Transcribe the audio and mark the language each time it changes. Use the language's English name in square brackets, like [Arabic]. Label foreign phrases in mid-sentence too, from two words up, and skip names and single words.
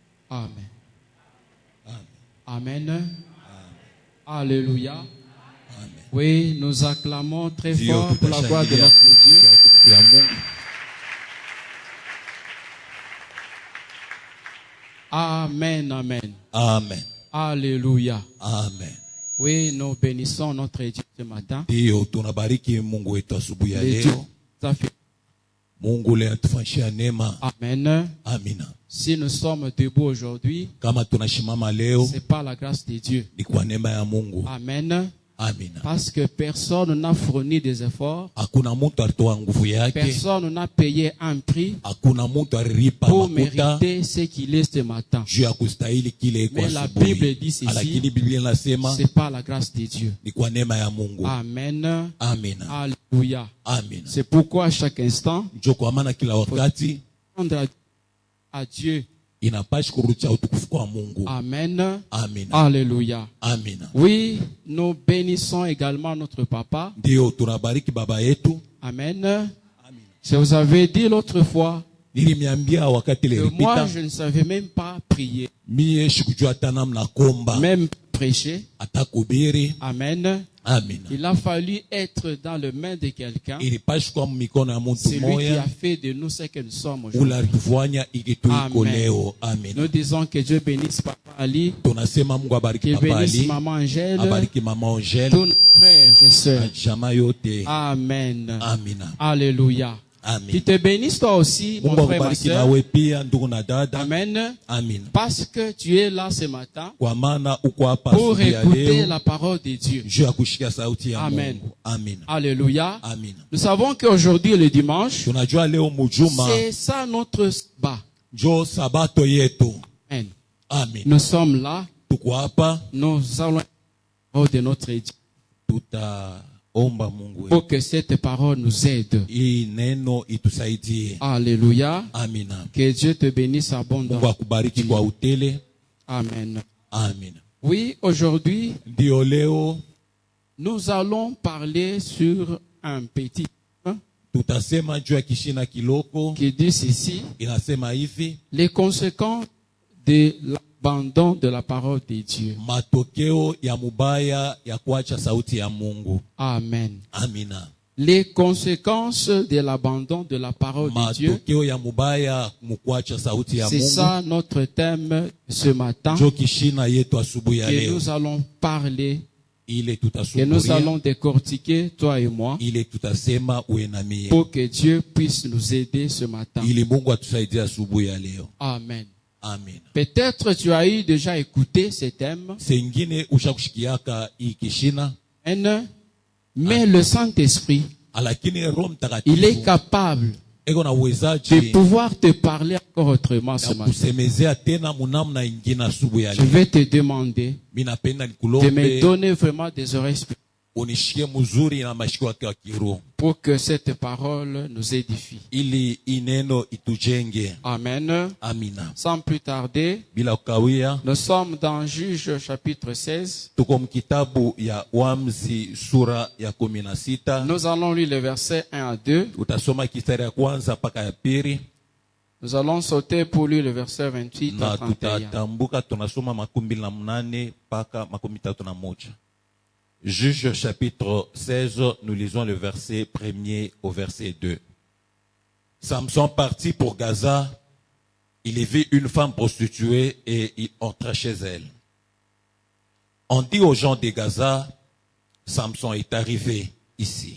[French] Amen. Amen. Amen. Amen. Alléluia. Amen. Oui, nous acclamons très Dieu fort pour la gloire de [Swahili] tutashangilia [French] notre Dieu. [Swahili] utukufu ya Mungu. [French] Amen, amen. Amen. Alléluia. Amen. Oui, nous bénissons notre Dieu ce matin. [Swahili] Ndio tunabariki Mungu wetu asubuhi ya [French] Le Dieu [Swahili] leo. [French] nous a fait. [Swahili] Mungu leo atufanyishia neema. [French] Amen. [Swahili] Amina. [French] Si nous sommes debout aujourd'hui, [Swahili] Kama tunashimama leo [French] c'est par la grâce de Dieu. [Swahili] ni kwa neema ya Mungu. [French] Amen. [Swahili] Amina. [French] Parce que personne n'a fourni des efforts. [Swahili] Hakuna mtu alitoa nguvu yake. [French] Personne n'a payé un prix [Swahili] Hakuna mtu alilipa [French] pour [Swahili] makuta [French] mériter ce qu'il est ce matin. [Swahili] juu ya kustahili kile iko [French] Mais la [Swahili] asubuhi. [French] Bible dit ceci, [Swahili] Lakini Biblia inasema [French] c'est par la grâce de Dieu. [Swahili] ni kwa neema ya Mungu. [French] Amen. [Swahili] Amina. [French] Alléluia. [Swahili] Amina. [French] C'est pourquoi à chaque instant, [Swahili] Ndio kwa maana kila wakati [French] rendre à Dieu. [Swahili] inapashi kurudisha utukufu kwa Mungu. [French] Amen. [Swahili] Amina. [French] Alléluia. [Swahili] Amina. [French] Oui, nous bénissons également notre papa. [Swahili] Ndio tunabariki baba yetu. [French] Amen. Je vous avais dit l'autre fois [Swahili] Nilimiambia wakati [French] que [Swahili] ilipita [French] moi, je ne savais même pas prier, [Swahili] mie sikujua hata namna kuomba [French] même prêcher. [Swahili] hata kuhubiri. [French] Amen. [Swahili] Amina. [French] Il a fallu être dans les mains de quelqu'un. [Swahili] Ilipashi kwa mikono ya mtu [French] C'est lui qui a [Swahili] mmoja [French] fait de nous ce que nous sommes [Swahili] ule [French] aujourd'hui. [Swahili] alitufanya iki tuiko [French] Amen. [Swahili] leo. Amina. [French] Nous disons que Dieu bénisse Papa Ali, [Swahili] Tunasema Mungu abariki [French] qu'il [Swahili] Papa [French] bénisse [Swahili] Ali, [French] Maman Angèle, [Swahili] abariki mama Angèle [French] tous nos frères et [Swahili] na [French] sœurs. [Swahili] jamaa yote. [French] Amen. [Swahili] Amina. [French] Alléluia. Amen. Qu'il te bénisse toi aussi, mon [Swahili] Mungu [French] frère, ma [Swahili] akubariki [French] sœur. [Swahili] nawe pia ndugu na dada. [French] Amen. [Swahili] Amina. [French] Parce que tu es là ce matin [Swahili] Kwa maana uko hapa [French] pour [Swahili] asubuhi ya [French] écouter [Swahili] leo [French] la parole de Dieu. [Swahili] juu ya kushikia sauti ya [French] Amen. [Swahili] Mungu. Amina. [French] Alléluia. [Swahili] Amina. [French] Nous savons qu'aujourd'hui, le dimanche, [Swahili] Tunajua leo mujuma [French] c'est ça notre sabbat. [Swahili] njo sabato yetu. [French] Amen. [Swahili] Amina. [French] Nous sommes là, [Swahili] Tuko hapa [French] nous allons la parole de notre Dieu [Swahili] tutaomba Mungu wetu. [French] pour que cette parole nous aide. [Swahili] Hii neno itusaidie. [French] Alléluia. [Swahili] Amina. [French] Que Dieu te bénisse [Swahili] Mungu [French] abondamment. [Swahili] akubariki kwa utele. [French] Amen. [Swahili] Amina. [French] Oui, aujourd'hui, [Swahili] Ndio leo [French] nous allons parler sur un petit livre [Swahili] tutasema juu ya kishina kiloko. [French] qui dit ceci, [Swahili] Inasema hivi: [French] les conséquences de l'abandon de la parole de Dieu. [Swahili] matokeo ya mubaya ya kuacha sauti ya Mungu. [French] Amen. [Swahili] Amina. [French] Les conséquences de l'abandon de la parole de Dieu. [Swahili] Matokeo ya mubaya mukuacha sauti ya [French] C'est [Swahili] Mungu. [French] ça notre thème ce matin, [Swahili] Njo kishina yetu asubuhi ya [French] que [Swahili] leo. [French] nous allons parler, [Swahili] Ile [French] que nous [Swahili] tutasuburia, [French] allons décortiquer, toi et moi, [Swahili] ile tutasema uwe na mie, [French] pour que Dieu puisse nous aider ce matin. [Swahili] ili Mungu atusaidie asubuhi ya leo. [French] Amen. [Swahili] Amina. [French] Peut-être tu as eu déjà écouté ce thème, [Swahili] Sengine ushakushikiaka hii kishina, [French] mais le Saint-Esprit, [Swahili] lakini Roho [French] il est [Swahili] Mtakatifu [French] capable [Swahili] eko na [French] de [Swahili] uwezaji [French] pouvoir te parler encore autrement ce [Swahili] ya [French] matin. [Swahili] kusemezea tena munamna ingine asubuhi ya [French] Je [Swahili] leo. [French] vais te demander [Swahili] Mimi napenda [French] de me [Swahili] nikulombe [French] donner vraiment des oreilles spirituelles [Swahili] unishikie mzuri na mashiko yake ya kiroho, [French] pour que cette parole nous édifie. [Swahili] ili ineno itujenge. [French] Amen. [Swahili] Amina. [French] Sans plus tarder, [Swahili] Bila kukawia, [French] nous sommes dans Juge chapitre 16. [Swahili] tuko mkitabu ya Waamuzi sura ya 16. [French] Nous allons lire les versets 1 à 2. [Swahili] Utasoma kistari ya kwanza mpaka ya pili, [French] Nous allons sauter pour lire le verset 28 [Swahili] na [French] à 31. [Swahili] tutatambuka tunasoma 28 mpaka 31. [French] Juge chapitre 16, nous lisons le verset 1er au verset 2. Samson partit pour Gaza, il y vit une femme prostituée et il entra chez elle. On dit aux gens de Gaza, Samson est arrivé ici.